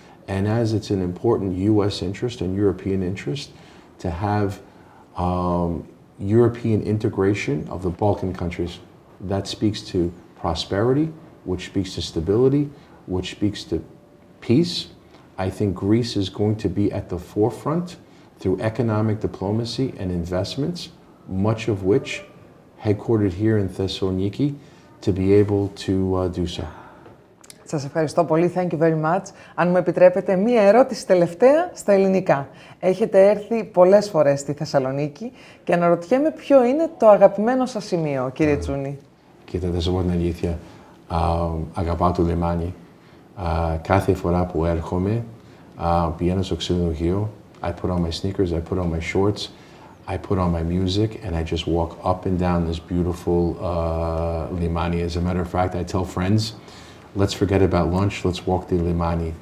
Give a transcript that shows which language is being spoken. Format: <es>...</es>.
<en>And as it's an important US interest and European interest to have European integration of the Balkan countries, that speaks to prosperity, which speaks to stability, which speaks to peace, I think Greece is going to be at the forefront through economic diplomacy and investments, much of which headquartered here in Thessaloniki, to be able to do so.</en> <el>Σας ευχαριστώ πολύ.</el> <en>Thank you very much.</en> <el>Αν μου επιτρέπετε, μία ερώτηση τελευταία στα ελληνικά. Έχετε έρθει πολλές φορές στη Θεσσαλονίκη και αναρωτιέμαι ποιο είναι το αγαπημένο σας σημείο, κύριε Τσούνη. Κοίτα, θα σας πω την αλήθεια. Αγαπάω το λιμάνι. Κάθε φορά που έρχομαι, πηγαίνω στο ξενοδοχείο,</el> <en>I put on my sneakers, I put on my shorts, I put on my music, and I just walk up and down this beautiful limani. As a matter of fact, I tell friends, let's forget about lunch, let's walk the limani.</en>